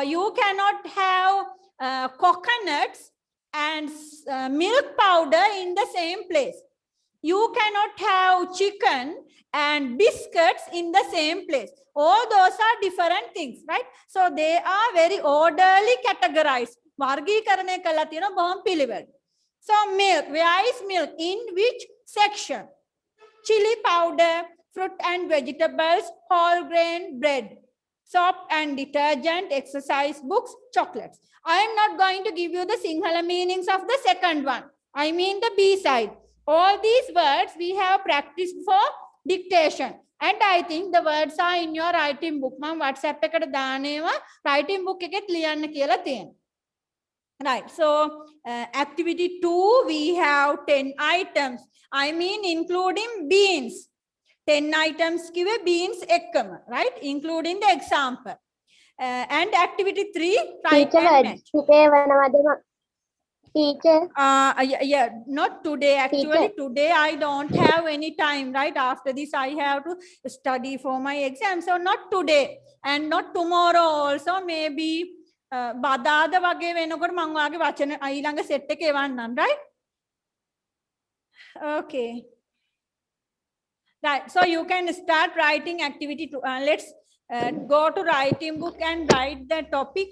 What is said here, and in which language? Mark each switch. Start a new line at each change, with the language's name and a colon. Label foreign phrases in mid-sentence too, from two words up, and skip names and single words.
English: So you cannot have coconuts and milk powder in the same place. You cannot have chicken and biscuits in the same place. All those are different things, right? So they are very orderly categorized.
Sinhala: වර්ගීකරණය කරලා තියෙනවා බොහොම පිළිවෙල.
English: So milk, where is milk? In which section? Chili powder, fruit and vegetables, whole grain bread, soap and detergent, exercise books, chocolates. I am not going to give you the Sinhala meanings of the second one. I mean the B side. All these words we have practiced for dictation. And I think the words are in your writing book.
Sinhala: මම WhatsApp එකට දානවා
English: writing book
Sinhala: එකෙත් ලියන්න කියලා තියෙනවා.
English: Right. So activity 2, we have 10 items. I mean including beans. 10 items කිව්වේ beans එක්කම, right? Including the example. And activity 3, write Teacher, and match. today වනවද teacher? Yeah, not today. Actually, Teacher. today I don't have any time, right? After this, I have to study for my exam. So not today and not tomorrow also.
Sinhala: Maybe බදාද වගේ වෙනකොට මම වාගේ වචන ඊළඟ සෙට් එකේ එවන්නම්,
English: right? Okay. Right. So you can start writing activity 2. Let's go to writing book and write the topic.